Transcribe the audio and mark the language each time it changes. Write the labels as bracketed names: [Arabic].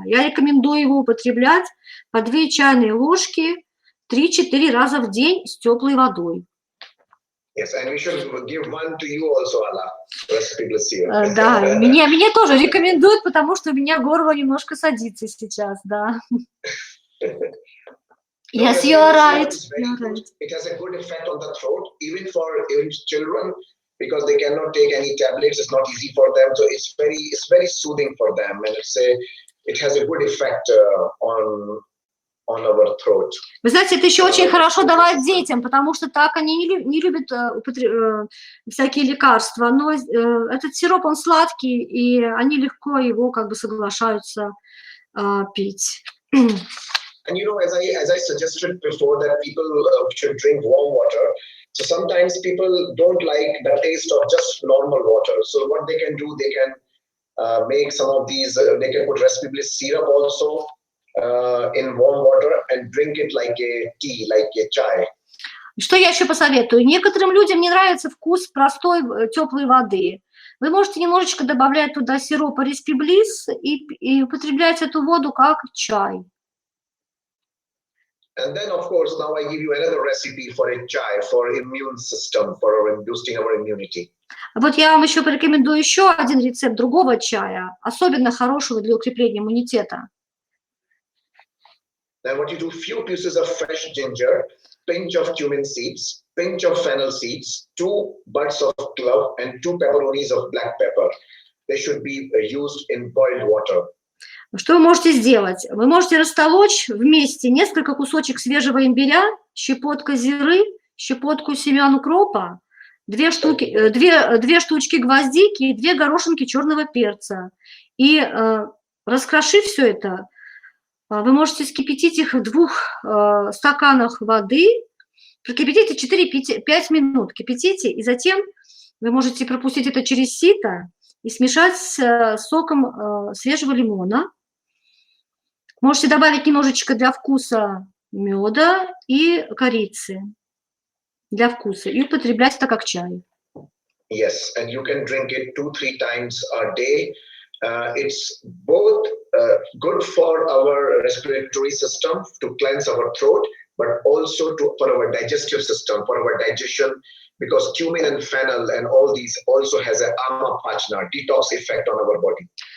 [Russian] Я рекомендую его употреблять по 2 чайные ложки 3-4 раза в день с теплой водой. [English] Yes, and we should give one to you also, Ala, Recipe Bliss here. [Russian] Да, мне тоже рекомендуют, потому что у меня горло немножко садится сейчас, да. [English] Yes, you are right. It has a good effect on the throat, even for children, because they cannot take any tablets. It's not easy for them, so it's very soothing for them, and it has a good effect on our throat. [Russian] Вы знаете, это еще очень хорошо давать детям, потому что так они не любят всякие лекарства, но этот сироп, он сладкий, и они легко его как бы соглашаются пить. [English] And as I suggested before, that people should drink warm water. So sometimes people don't like the taste of just normal water. So what they can do, they can make some of these. They can put Recipe Bliss syrup also in warm water and drink it like a tea, like a chai. [Russian] Что я еще посоветую? Некоторым людям не нравится вкус простой теплой воды. Вы можете немножечко добавлять туда сиропа Recipe Bliss и употреблять эту воду как чай. [English] And then, of course, now I give you another recipe for a chai, for immune system, for boosting our immunity. [Russian] Вот я вам еще порекомендую еще один рецепт другого чая, особенно хорошего для укрепления иммунитета. [English] Then what you do, few pieces of fresh ginger, pinch of cumin seeds, pinch of fennel seeds, 2 buds of clove, and 2 pepperonis of black pepper. They should be used in boiled water. [Russian] Что вы можете сделать? Вы можете растолочь вместе несколько кусочек свежего имбиря, щепотка зиры, щепотку семян укропа, 2 штучки гвоздики и 2 горошинки черного перца. И раскрошив все это, вы можете вскипятить их в 2 стаканах воды, прокипятите 4-5 минут, кипятите, и затем вы можете пропустить это через сито и смешать с соком свежего лимона. Можете добавить немножечко для вкуса меда и корицы для вкуса и употреблять это как чай. [English] Yes, and you can drink it 2-3 times a day. It's both good for our respiratory system to cleanse our throat, but also for our digestive system, for our digestion, because cumin and fennel and all these also has an amapachna, detox effect on our body.